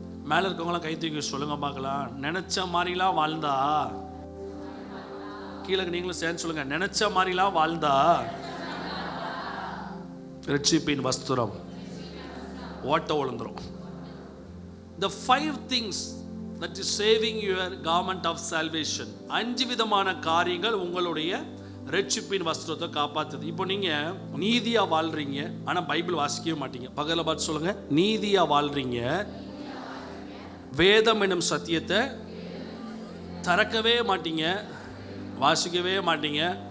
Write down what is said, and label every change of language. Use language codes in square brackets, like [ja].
[ta] மேலே இருக்கவங்களாம் கை தூக்கி சொல்லுங்க பார்க்கலாம். நினைச்ச மாதிரிலாம் வாழ்ந்தா, கீழே நீங்களும் சேர்ந்து சொல்லுங்க, நினைச்ச மாதிரிலாம் வாழ்ந்தா ரட்சிப்பின் வஸ்திரம் ஓட்ட விழுந்துரும். [en] The 5 things that is saving your garment of salvation. [ta] 5 விதமான காரியங்கள் உங்களுடைய ரட்சிப்பின் வஸ்திரத்தை காப்பாத்துது. இப்போ நீங்க நீதியா வாழ்றீங்க, ஆனா பைபிள் வாசிக்கவே மாட்டீங்க. பகல பார்த்து சொல்லுங்க, நீதியா வாழ்றீங்க, வேதம் என்னும் சத்தியத்தை திறக்கவே மாட்டீங்க, வாசிக்கவே மாட்டீங்க.